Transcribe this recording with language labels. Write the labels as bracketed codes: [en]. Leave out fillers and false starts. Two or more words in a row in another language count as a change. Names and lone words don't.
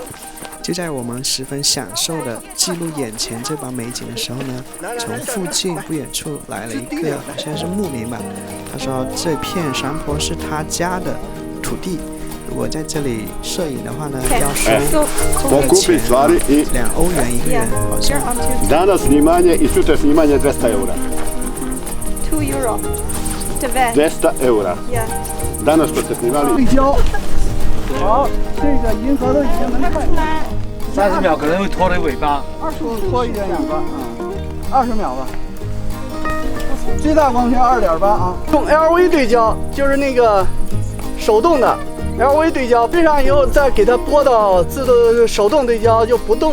[zh] 就在我们十分享受的记录眼前这把美景的时候呢，从附近不远处来了一个好像是牧民吧，他说这片山坡是他家的土地，如果在这里摄影的话呢，要收钱2欧元一个人，好像。 [hr] Danas snimanje i sutra snimanje 200 eura. 2 euro. 200 eura. Danas što ste snimali. [zh] 对焦。好，这个银河都已经能看。 30秒可能会拖了尾巴。拖一点尾巴啊，20秒吧。最大光圈2.8啊，用 LV 对焦，就是那个手动的 LV 对焦，对上以后再给它拨到自动手动对焦就不动。